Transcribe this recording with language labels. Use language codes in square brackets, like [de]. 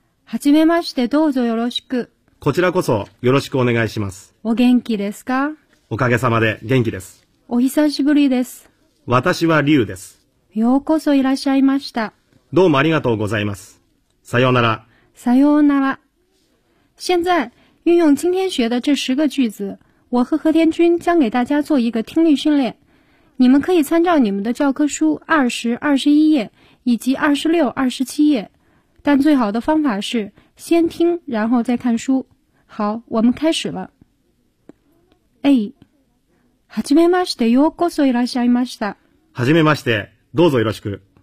[ja] はじめまして、どうぞよろしく。こちらこそよろしくお願いします。お元気ですか？おかげさまで元気です。お久しぶりです。私は龍です。ようこそいらっしゃいました。どうもありがとうございます。さようなら。さようなら。 [zh] 现在运用今天学的这十个句子，我和和田君将给大家做一个听力训练。你们可以参照你们的教科书20、21页以及26、27页。但最好的方法是先听然后再看书。好，我们开始了。 [ja] A はじめまして、ようこそいらっしゃいました。はじめまして、どうぞよろしく。